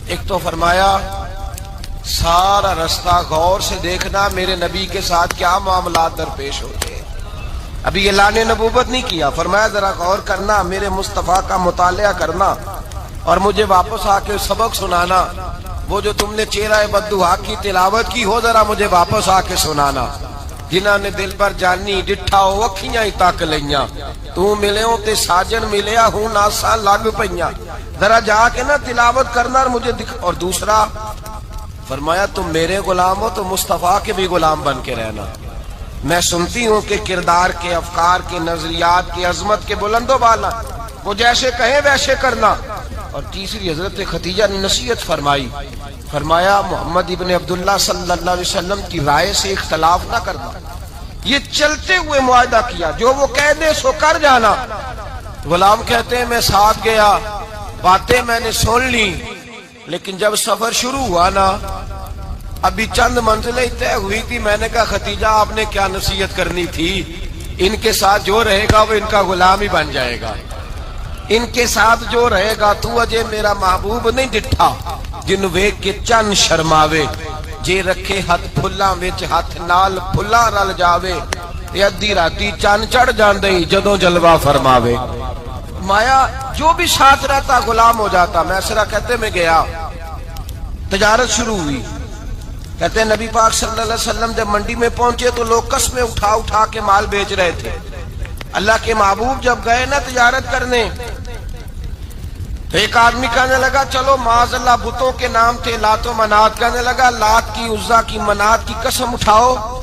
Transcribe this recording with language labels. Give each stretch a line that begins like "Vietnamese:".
Urdu: ایک تو فرمایا سارا رستہ غور سے دیکھنا میرے نبی کے ساتھ کیا معاملات درپیش ہوتے ہیں. ابھی اعلان نبوت نہیں کیا. فرمایا ذرا غور کرنا, میرے مصطفیٰ کا مطالعہ کرنا اور مجھے واپس آ کے سبق سنانا. وہ جو تم نے چہرہ بددعا کی تلاوت کی ہو ذرا مجھے واپس آ کے سنانا.
Punjabi: جنہاں نے دل پر جانی ڈٹھا ہو اکھیاں ہی تک لیاں, تو ملے ہو تے ساجن ملیا ہوں ناساں لگ پئیاں.
Urdu: ذرا جا کے نا تلاوت کرنا اور مجھے اور دوسرا فرمایا تم میرے غلام ہو تو مصطفیٰ کے بھی غلام بن کے رہنا. میں سنتی ہوں کہ کردار کے, افکار کے, نظریات کے, عظمت کے بلند و بالا, وہ جیسے کہیں ویسے کرنا. اور تیسری حضرت خدیجہ نے نصیحت فرمائی. فرمایا محمد ابن عبداللہ صلی اللہ علیہ وسلم کی رائے سے اختلاف نہ کرنا. یہ چلتے ہوئے معاہدہ کیا, جو وہ کہہ دے سو کر جانا. غلام کہتے ہیں میں ساتھ گیا, باتیں میں نے سن لی, لیکن جب سفر شروع ہوا نا ابھی چند منزلیں طے ہوئی تھی. میں نے کہا خدیجہ آپ نے کیا نصیحت کرنی تھی, ان کے ساتھ جو رہے گا وہ ان کا غلام ہی بن جائے گا. ان کے ساتھ جو رہے گا تو
Punjabi: اجے میرا محبوب نہیں ڈٹھا جن ویکھ کے چن شرماوے. جے رکھے ہاتھ پھلاں وچ ہاتھ نال پھلا رل جاوے, تے ادھی راتی چن چڑھ جاندے جدوں جلوہ فرماوے.
Urdu: مایا جو بھی ساتھ رہتا غلام ہو جاتا. میسرہ کہتے میں گیا, تجارت شروع ہوئی. کہتے ہیں نبی پاک صلی اللہ علیہ وسلم جب منڈی میں پہنچے تو لوگ قسمیں اٹھا اٹھا کے مال بیچ رہے تھے. اللہ کے محبوب جب گئے نا تجارت کرنے تو ایک آدمی کہنے لگا چلو معاذ اللہ بتوں کے نام تھے لات و منات, کہنے لگا لات کی, عزا کی, منات کی قسم اٹھاؤ.